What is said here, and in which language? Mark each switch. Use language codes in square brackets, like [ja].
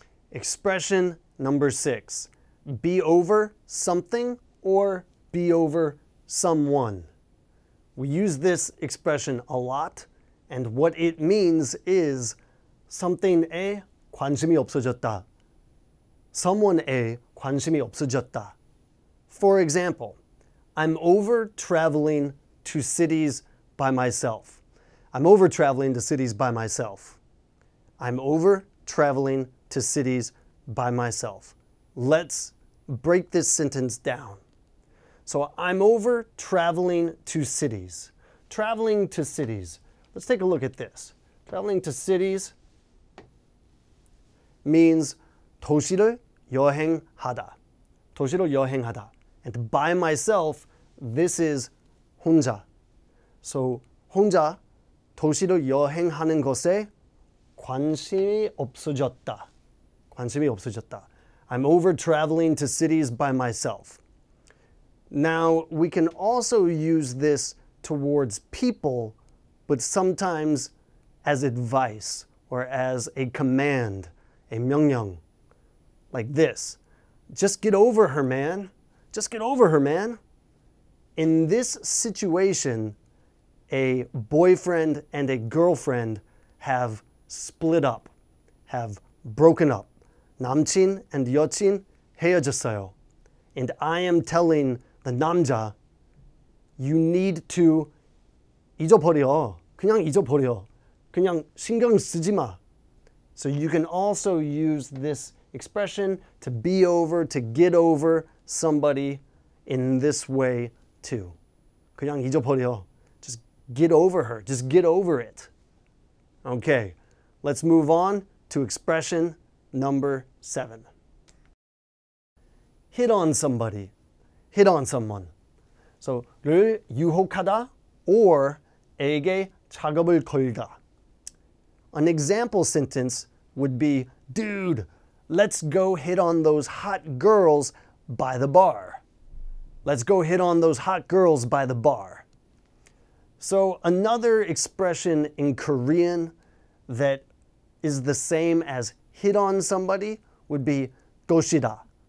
[en] Expression number 6. Be over something or be over someone. We use this expression a lot, and what it means is something에 [ko] 관심이 없어졌다. Someone에 관심이 없어졌다. [en] For example, I'm over traveling to cities by myself. I'm over traveling to cities by myself. I'm over traveling to cities by myself. Let's break this sentence down. So I'm over traveling to cities. Traveling to cities. Let's take a look at this. Traveling to cities means [ko] 도시를 여행하다. 도시를 여행하다. [en] And by myself, this is 혼자. [ko] So 혼자 도시를 여행하는 것에 관심이 없어졌다. 관심이 없어졌다. [en] I'm over traveling to cities by myself. Now, we can also use this towards people, but sometimes as advice or as a command, a 명령, like this. Just get over her, man. Just get over her, man. In this situation, a boyfriend and a girlfriend have split up, have broken up. [ko] 남친 and 여친 헤어졌어요. [en] And I am telling the 남자, you need to 잊어버려. [ko] 그냥 잊어버려. 그냥 신경 쓰지 마. [en] So you can also use this expression to be over, to get over somebody in this way too. [ko] 그냥 잊어버려. [en] Just get over her. Just get over it. Okay, let's move on to expression number 7. Hit on somebody. Hit on someone. [ko] So, 를 유혹하다 or 에게 작업을 걸다. [en] An example sentence would be, dude, let's go hit on those hot girls by the bar. Let's go hit on those hot girls by the bar. So another expression in Korean that is the same as hit on somebody would be 고시다.